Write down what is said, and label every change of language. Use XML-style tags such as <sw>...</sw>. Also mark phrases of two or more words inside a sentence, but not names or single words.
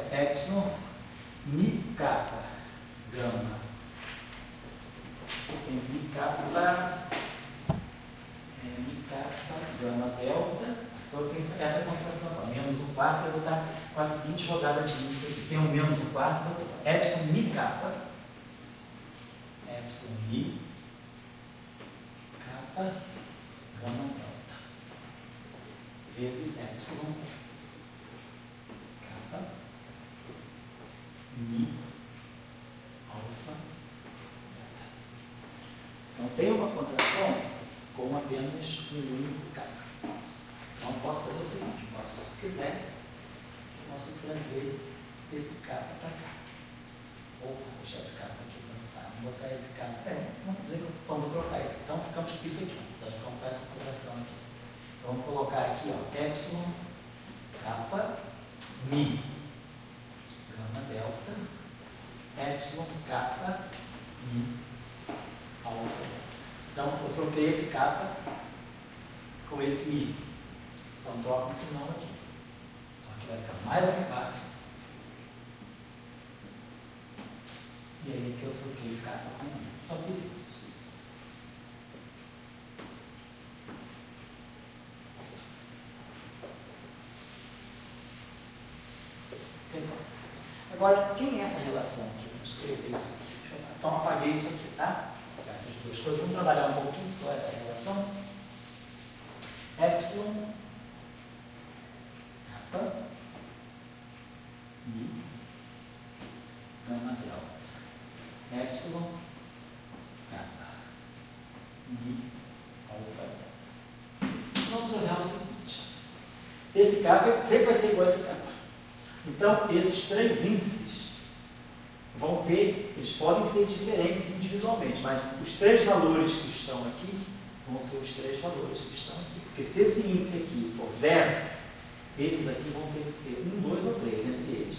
<pt>Epsilon, mi, kappa, gama. Tem mi, kappa, gama, delta. Então eu tenho essa contração. Menos 1/4, eu vou estar com a seguinte jogada de índice aqui. Tem um menos 1/4, vou ter epsilon, mi, kappa. Epsilon, mi, kappa, gama, delta. Vezes epsilon, kappa, mi, alfa, beta. Então, tem uma contração com apenas um único kappa. Então, eu posso fazer o seguinte, se quiser, eu posso trazer esse kappa para cá. Ou vou deixar esse kappa aqui, vou botar esse kappa, vamos dizer que vou trocar esse. Então, ficamos com isso aqui, então ficamos com essa contração aqui. Então, vamos colocar aqui, ó, epsilon, kappa, mi, gama, delta, epsilon, kappa, mi, alfa. Então, eu troquei esse kappa com esse mi. Então, troco o sinal aqui. Então, aqui vai ficar mais um kappa. E aí que eu troquei o kappa com mi. Só fiz isso. Agora, quem é essa relação aqui? Vamos escrever isso aqui. Então, apaguei isso aqui, tá? Essas duas coisas. Vamos trabalhar um pouquinho só essa relação. Epsilon, kappa, mi, gama, delta. Epsilon, kappa, mi, alfa, delta. Vamos olhar o seguinte. Esse kappa sempre vai ser igual a esse kappa. Então, esses três índices vão ter, eles podem ser diferentes individualmente, mas os três valores que estão aqui vão ser os três valores que estão aqui. Porque se esse índice aqui for 0, esses aqui vão ter que ser 1, 2 ou 3 entre eles.</pt>